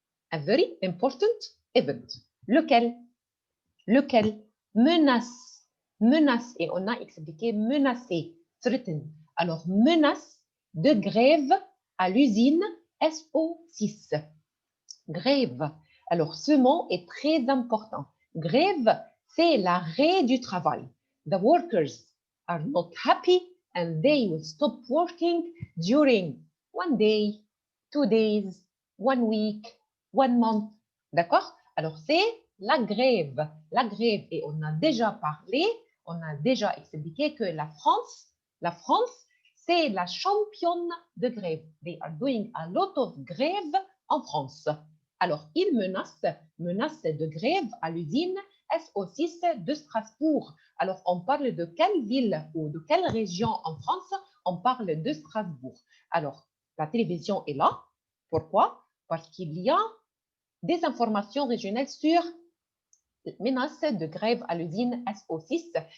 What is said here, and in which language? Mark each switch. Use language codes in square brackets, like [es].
[en] A very important event. [fr] Lequel? Lequel? Menace. Menace. Et on a expliqué menacer. Threaten. Alors, menace de grève à l'usine SO6. Grève. Alors, ce mot est très important. Grève, c'est l'arrêt du travail. [en] The workers are not happy and they will stop working during 1 day, 2 days, 1 week, 1 month. [fr] D'accord? Alors, c'est la grève. La grève, et on a déjà parlé, on a déjà expliqué que la France, c'est la championne de grève. [en] They are doing a lot of grève [fr] en France. Alors, il menace de grève à l'usine SO6 de Strasbourg. Alors, on parle de quelle ville ou de quelle région en France? On parle de Strasbourg. Alors, la télévision est là. Pourquoi? Parce qu'il y a des informations régionales sur menace de grève à l'usine SO6.